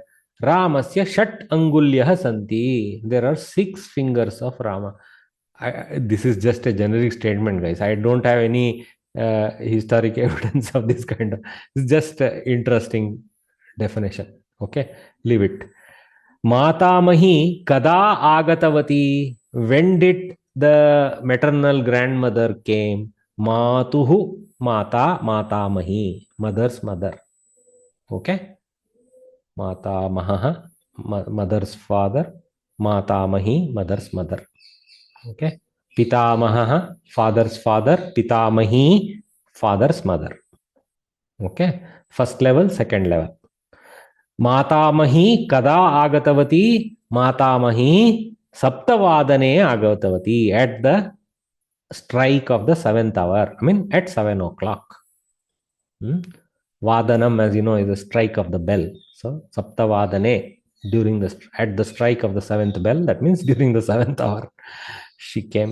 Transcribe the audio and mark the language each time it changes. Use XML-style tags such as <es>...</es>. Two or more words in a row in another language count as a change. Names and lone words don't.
<sa>Ramasya Shat Angulyah Santi.</sa> <en>There are 6 fingers of Rama. This is just a generic statement, guys. I don't have any historic evidence of this kind of. It's just interesting definition. Okay, leave it.</en> <sa>Matamahi kada agatavati.</sa> <en>When did the maternal grandmother came?</en> <sa>Matuhu, mata, matamahi,</sa> <en>mother's mother. Okay. Matamaha, mother's father. Matamahi, mother's mother. Okay. Pitamaha, father's father. Pitamahi, father's mother. Okay. First level, second level.</en> <sa>Matamahi kada agatavati. Matamahi saptavadane agatavati.</sa> <en>At the strike of the 7th hour. I mean, at 7 o'clock. Vadanam, as you know, is the strike of the bell. So, saptavadane, at the strike of the 7th bell, that means during the 7th hour, she came.</en>